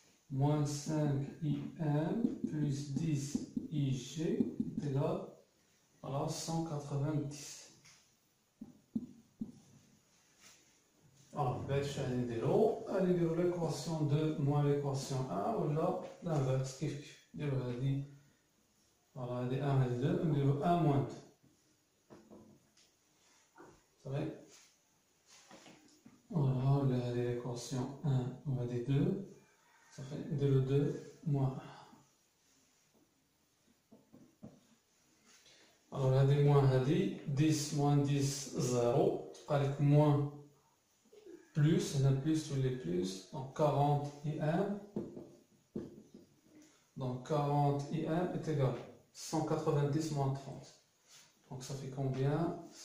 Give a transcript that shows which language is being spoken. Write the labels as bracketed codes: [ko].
[fr] Moins 5 IM plus 10 IG est égal à 190. [ar] Alors, باش غادي نديرو [fr] l'équation 2 moins l'équation 1 [ar] ولا l'inverse كيف نديرو هادي فوالا هادي 1 هادي 2 نديرو [fr] 1 moins 2 [ar] صافي فوالا ولا هادي [fr] l'équation 1 [ar] وهادي 2 صافي نديرو [fr] 2 moins 1. alors هادي moins هادي 10 moins 10 0 [ar] تبقى لك [fr] moins plus, on a plus tous les plus, donc 40 IM, donc 40 IM est égal à 190 moins 30, donc ça fait combien?